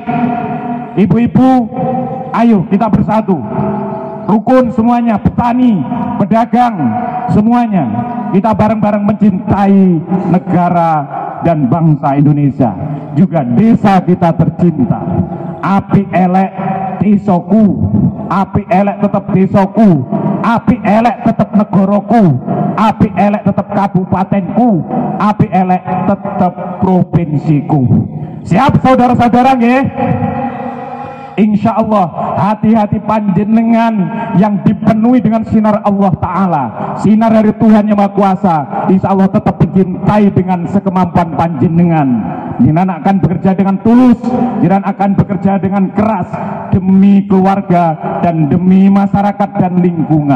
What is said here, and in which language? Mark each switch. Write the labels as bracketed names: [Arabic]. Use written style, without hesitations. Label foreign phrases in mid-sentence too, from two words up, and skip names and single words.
[Indonesian] Ibu-ibu, ayo kita bersatu. Rukun semuanya, petani, pedagang, semuanya. Kita bareng-bareng mencintai negara dan bangsa Indonesia. Juga desa kita tercinta. [Javanese] Api elek desoku, api elek tetap desoku, api elek tetap negoroku, api elek tetap kabupatenku, api elek tetap provinsiku. [Indonesian] Siap saudara-saudara nggih? [Arabic] Insya Allah [Indonesian] hati-hati panjenengan yang dipenuhi dengan sinar Allah Ta'ala, sinar dari Tuhan Yang Maha Kuasa, [Arabic] insya Allah [Indonesian] tetap mencintai dengan sekemampuan panjenengan. Jenengan akan bekerja dengan tulus, jenengan akan bekerja dengan keras demi keluarga dan demi masyarakat dan lingkungan.